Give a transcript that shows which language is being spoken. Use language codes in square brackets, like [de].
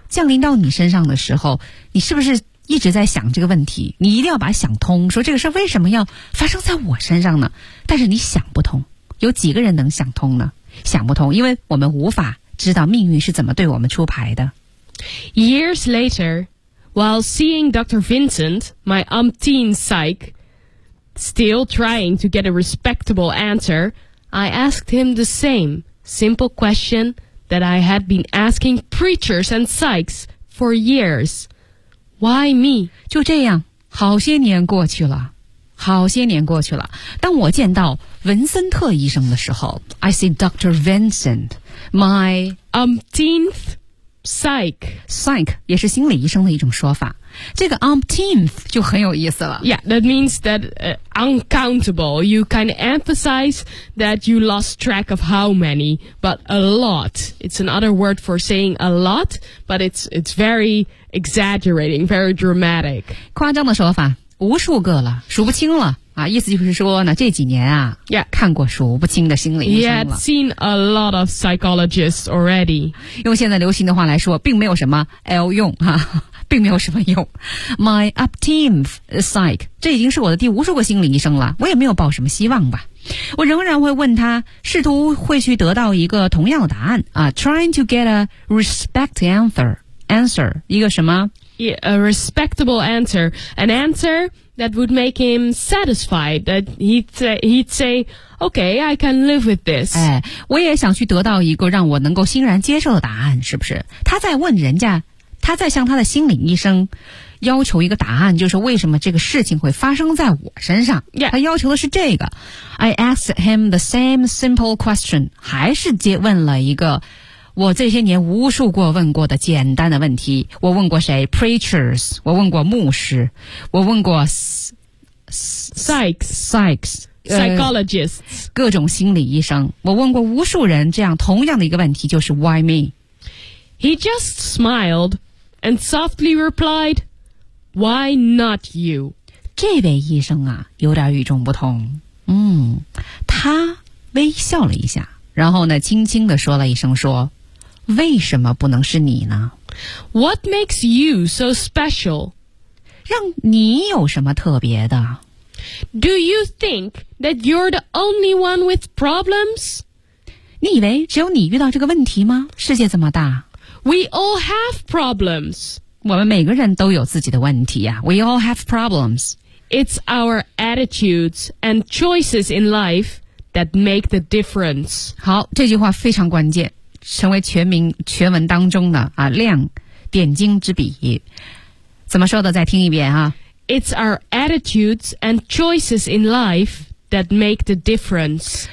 [zh] 降临到你身上的时候，你是不是一直在想这个问题？你一定要把想通，说这个事为什么要发生在我身上呢？但是你想不通，有几个人能想通呢？想不通，因为我们无法知道命运是怎么对我们出牌的。 [en] Years later,While seeing Dr. Vincent, my umpteen psych, still trying to get a respectable answer, I asked him the same simple question that I had been asking preachers and psychs for years. Why me? [zh] 就这样，好些年过去了，好些年过去了。当我见到文森特医生的时候 [en] I see Dr. Vincent, my umpteenth. Psych [zh] 也是心理医生的一种说法，这个 umpteenth 就很有意思了。 [en] Yeah, that means that uncountable. You kind of emphasize that you lost track of how many, but a lot. It's another word for saying a lot, but it's very exaggerating, very dramatic. [zh] 夸张的说法，无数个了，数不清了。啊，意思就是说呢，这几年啊 [en] ，Yeah， [zh] 看过数不清的心理医生了。 [en] Yeah， seen a lot of psychologists already。 [zh] 用现在流行的话来说，并没有什么 L 用哈、啊，并没有什么用。 [en] My upteenth psych， [zh] 这已经是我的第无数个心理医生了，我也没有抱什么希望吧。我仍然会问他，试图会去得到一个同样的答案啊 ， [en] trying to get a respect answer， [zh] 一个什么？ [en] Yeah, a respectable answer. An answer that would make him satisfied. That he'd say, okay, I can live with this. [zh] 哎，我也想去得到一个让我能够欣然接受的答案，是不是？他在问人家，他在向他的心理医生要求一个答案，就是为什么这个事情会发生在我身上。 [en] Yeah. [zh] 他要求的是这个。 [en] I asked him the same simple question. [zh] 还是接问了一个我这些年无数过问过的简单的问题，我问过谁 ？Preachers， 我问过牧师，我问过 [en] psychs， psychologists， [zh] 各种心理医生，我问过无数人这样同样的一个问题，就是 [en] Why me？ He just smiled and softly replied, "Why not you?" [zh] 这位医生啊有点与众不同。嗯，他微笑了一下，然后呢轻轻地说了一声，说为什么不能是你呢？ [en] What makes you so special? [zh] 让你有什么特别的？ [en] Do you think that you're the only one with problems? [zh] 你以为只有你遇到这个问题吗？世界这么大。 [en] We all have problems. [zh] 我们每个人都有自己的问题啊。 [en] We all have problems. It's our attitudes and choices in life that make the difference. [zh] 好，这句话非常关键，成为全文当中的啊亮点睛之笔。怎么说的？再听一遍啊。 [en] It's our attitudes and choices in life that make the difference.